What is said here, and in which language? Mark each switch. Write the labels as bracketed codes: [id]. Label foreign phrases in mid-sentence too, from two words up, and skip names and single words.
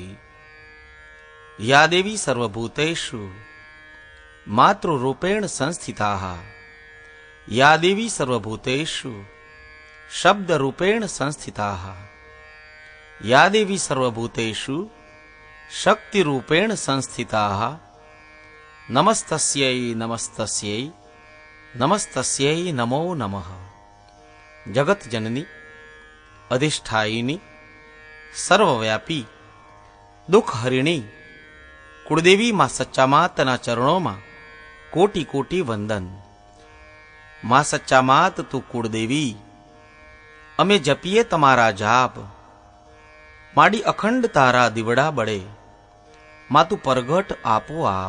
[sa] या देवी सर्वभूतेषु मातृरूपेण संस्थिताः, या देवी सर्वभूतेषु शब्दरूपेण संस्थिताः, या देवी सर्वभूतेषु शक्तिरूपेण संस्थिताः, नमस्तस्यै नमस्तस्यै नमस्तस्यै नमो नमः। [hi] जगत जननी, अधिष्ठायिनी, सर्वव्यापी, दुख हरिणी [gu] કુળદેવી માં સચ્ચા માતના [hi] चरणों में कोटि कोटि वंदन। [gu] માં સચ્ચા માત તું કુળદેવી, અમે જપીએ તમારા જાપ, માડી અખંડ તારા દીવડા બળે, માં તું પરગટ આપો આપ।